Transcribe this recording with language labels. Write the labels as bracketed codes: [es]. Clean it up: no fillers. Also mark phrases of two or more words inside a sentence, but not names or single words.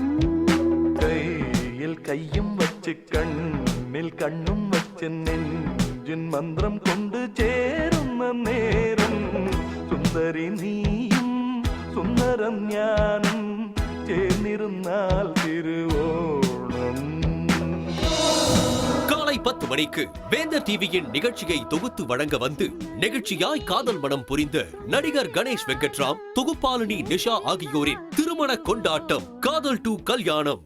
[ml] കയ്യിൽ കയ്യും വച്ച് കണ്ണിൽ കണ്ണും വച്ച് നെഞ്ചിൻ മന്ത്രം കൊണ്ട് ചേരുന്ന നേരം സുന്ദരി നീയും സുന്ദരം ഞാനും ചേർന്നിരുന്നാൽ തിരുവോണം. [ta] காலை 10 மணிக்கு வேந்தர் டிவியின் நிகழ்ச்சியை தொகுத்து வழங்க வந்து நிகழ்ச்சியாய் காதல் மனம் புரிந்த நடிகர் கணேஷ் வெங்கட்ராம், தொகுப்பாளினி நிஷா ஆகியோரின் திருமண கொண்டாட்டம் காதல் டு கல்யாணம்.